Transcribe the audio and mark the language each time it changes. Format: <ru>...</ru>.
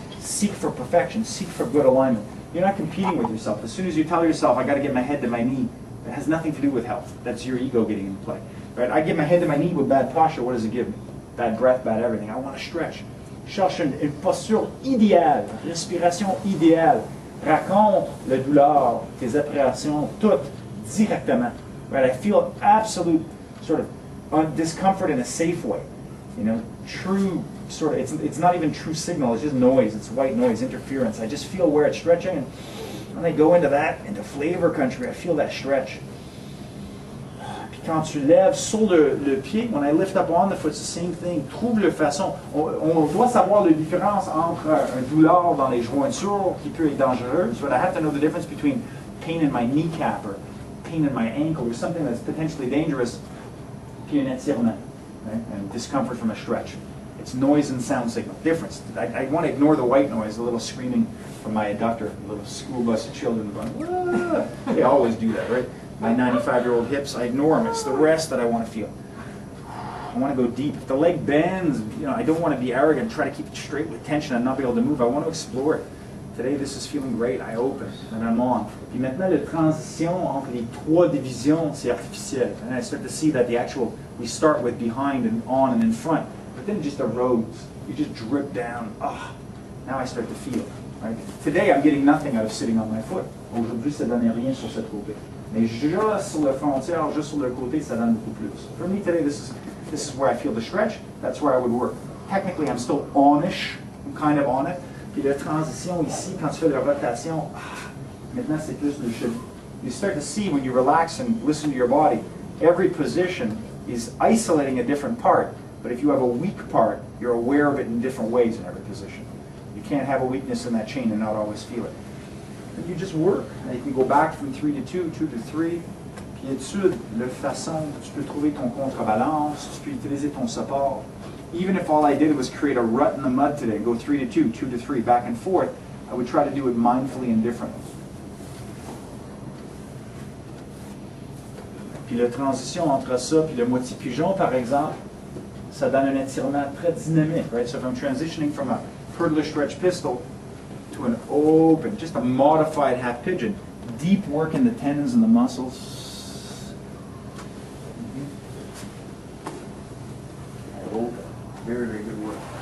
<en>Seek for perfection. Seek for good alignment. You're not competing with yourself. As soon as you tell yourself, I got to get my head to my knee, it has nothing to do with health. That's your ego getting in play. Right? I get my head to my knee with bad posture. What does it give me? Bad breath, bad everything. I want to stretch.</en> <fr>Cherche une posture idéale, respiration idéale. Raconte la douleur, tes appréhensions, toutes directement.</fr> <en>Right? I feel absolute sort of discomfort in a safe way. You know, true sort of, it's not even true signal, it's just noise, it's white noise, interference. I just feel where it's stretching, and when I go into that, into flavor country, I feel that stretch.</en> <fr>Puis quand tu lèves sur le pied,</fr> <en>when I lift up on the foot, it's the same thing.</en> <fr>Trouve la façon. On doit savoir la différence entre un douleur dans les jointures qui peut être dangereuse,</fr> <en>but I have to know the difference between pain in my kneecap or pain in my ankle or something that's potentially dangerous,</en> <fr>puis un étirement,</fr> <en>right? And discomfort from a stretch. It's noise and sound signal. Difference. I want to ignore the white noise, a little screaming from my adductor, a little school bus of children going, "Wah!" They always do that, right? My 95-year-old hips, I ignore them. It's the rest that I want to feel. I want to go deep. If the leg bends, you know, I don't want to be arrogant, try to keep it straight with tension and not be able to move. I want to explore it. Today, this is feeling great. I open and I'm on.</en> <fr>Puis maintenant, la transition entre les 3 divisions, c'est artificiel.</fr> <en>And I start to see that we start with behind and on and in front, but then it just erodes. you just drip down. Ah, now I start to feel. Right? Today, I'm getting nothing out of sitting on my foot.</en> <fr>Aujourd'hui, ça donne rien sur cette côté. Mais juste sur le frontière, juste sur le côté, ça donne beaucoup plus.</fr> <en>For me today, this is where I feel the stretch. That's where I would work. Technically, I'm still on-ish. I'm kind of on it.</en> <fr>Puis la transition ici, quand tu fais la rotation, maintenant c'est plus le jeu.</fr> <en>You start to see when you relax and listen to your body, every position is isolating a different part. But if you have a weak part, you're aware of it in different ways in every position. You can't have a weakness in that chain and not always feel it. But you just work. And you can go back from 3 to 2, 2 to 3.</en> <fr>Puis étude la façon dont tu peux trouver ton contrebalance, tu peux utiliser ton support.</fr> <en>Even if all I did was create a rut in the mud today, go 3 to 2, 2 to 3, back and forth, I would try to do it mindfully and differently.</en> <fr>Puis la transition entre ça puis le moitié pigeon, par exemple, ça donne un étirement très dynamique, right?</fr> <en>So if I'm transitioning from a hurdler stretch pistol to an open, just a modified half pigeon, deep work in the tendons and the muscles. I open. Very, very good work.</en>